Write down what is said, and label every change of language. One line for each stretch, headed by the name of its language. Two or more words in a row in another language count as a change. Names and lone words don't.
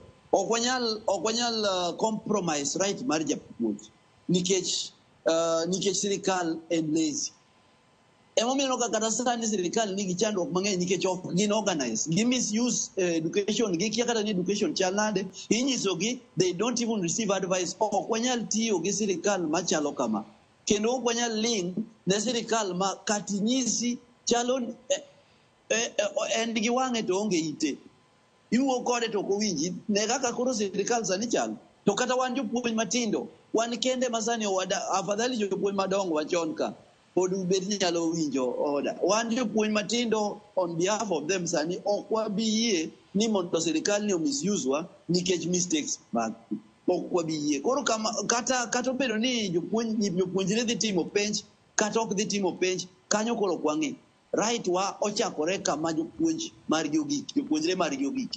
Luo (Kenya and Tanzania): Ok wanyal
English: compromise right
Luo (Kenya and Tanzania): mar japuonj nikech sirikal en lazy. Emomiyo kata sani sirikal nigi chandruok mang'eny nikech ok gin organize. Gi
English: misuse education,
Luo (Kenya and Tanzania): gikia kata ni education chal nade. Inyisogi
English: they don't even receive advice.
Luo (Kenya and Tanzania): Ok wanyal tiyo gi sirikal machalo kama. Kendo ok wanyal ling ne sirikal ma katinyisi chalo en gi wang'e to onge ite. Iwuo kode to kowinji. Ne kaka koro sirikal sani chal. To kata wan jopuonj matindo, wan kende masani afadhali jopuonj madongo wachon ka pod ubed nyalo winjo oda. Wan jopuonj matindo
English: on behalf of them
Luo (Kenya and Tanzania): sani ok wabiyie ni mondo sirikal ni misuse wa nikech mistakes mag ok wabiyie. Koro kata obedo ni jopuonjre dhi timo penj kata ok dhi timo penj, kanyo koro kwang'e right wa ochakore kama jopuonjre mar jogiki.